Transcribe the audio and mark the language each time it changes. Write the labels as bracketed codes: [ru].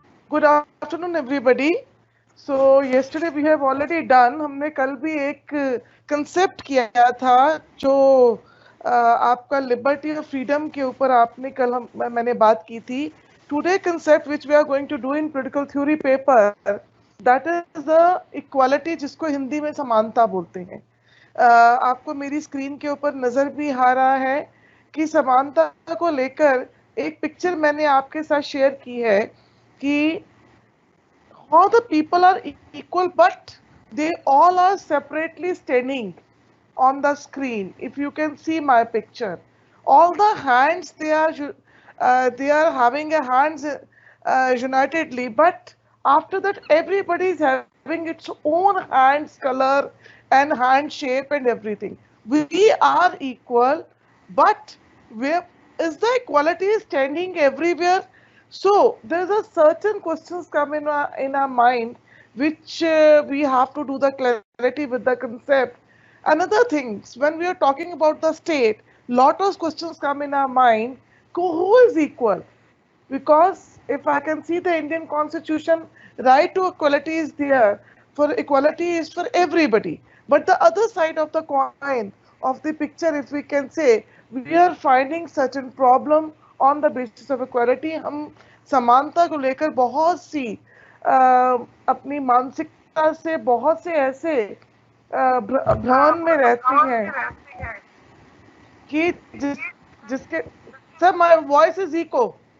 [en] Good afternoon, everybody. So yesterday we have already done. [hi] हमने कल भी एक कंसेप्ट किया था जो आपका लिबर्टी और फ्रीडम के ऊपर आपने कल मैंने बात की थी. [en] Today concept which we are going to do in political theory paper, that is the equality, [hi] जिसको हिंदी में समानता बोलते हैं. आपको मेरी स्क्रीन के ऊपर नजर भी आ रहा है कि समानता को लेकर एक पिक्चर मैंने आपके साथ शेयर की है कि [en] how the people are equal but they all are separately standing on the screen. If you can see my picture, all the hands they are having a hands unitedly, but after that everybody is having its own hands color and hand shape and everything. We are equal, but where is the equality standing everywhere? So there's a certain questions come in our mind, which we have to do the clarity with the concept. Another things, when we are talking about the state, lot of questions come in our mind. Who is equal? Because if I can see the Indian Constitution, right to equality is there. For equality is for everybody. But the other side of the coin of the picture, if we can say, we are finding certain problem on the basis of equality. [hi] हम समानता को लेकर बहुत सी अपनी मानसिकता से बहुत से ऐसे भ्रम में रहते हैं कि जिसके sir [en] My voice is echo.